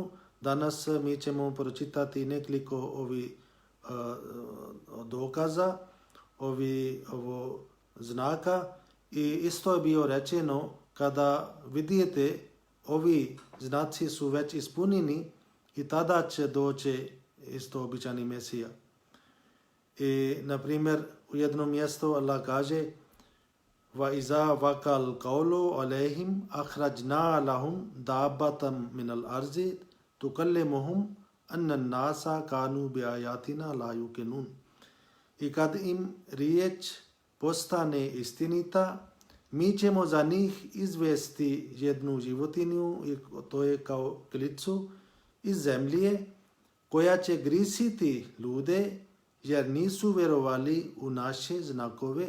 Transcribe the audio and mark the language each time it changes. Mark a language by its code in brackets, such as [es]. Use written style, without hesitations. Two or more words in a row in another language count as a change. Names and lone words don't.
[bs] Danas mi ćemo pročitati nekoliko ovih dokaza, ovo znaka, i isto je bio rečeno kada vidite ovi znaci su već ispunjeni i tada će doći isto običani Mesija. I na primjer u jednom mjestu Allah kaže [ar] وَإِذَا وَقَعَ الْقَوْلُ عَلَيْهِمْ أَخْرَجْنَا لَهُمْ دَابَّةً مِنَ الْأَرْضِ تُكَلِّمُهُمْ أَنَّ النَّاسَ كَانُوا بِآيَاتِنَا لَا يُوقِنُونَ. [bs] I kad im riječ postane istinita, mi ćemo za njih izvesti jednu životinju, i to je kao klicu iz zemlje, koja će grisiti ljude jer nisu vjerovali u naše znakove.